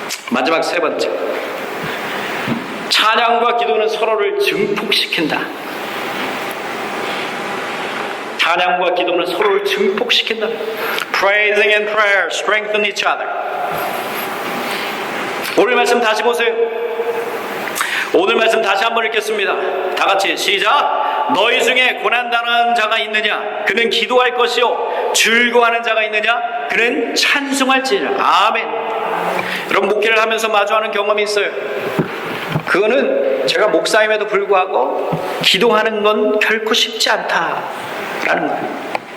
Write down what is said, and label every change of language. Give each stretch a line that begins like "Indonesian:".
Korean: 마지막 세 번째, 찬양과 기도는 서로를 증폭시킨다. 찬양과 기도는 서로를 증폭시킨다.
English: Praising and prayer strengthen each other.
Korean: 오늘 말씀 다시 보세요. 오늘 말씀 다시 한번 읽겠습니다. 다 같이 시작. 너희 중에 고난당하는 자가 있느냐? 그는 기도할 것이요. 즐거워하는 자가 있느냐? 그는 찬송할지니라. 아멘. 여러분, 목회를 하면서 마주하는 경험이 있어요. 그거는 제가 목사임에도 불구하고 기도하는 건 결코 쉽지 않다라는 거예요.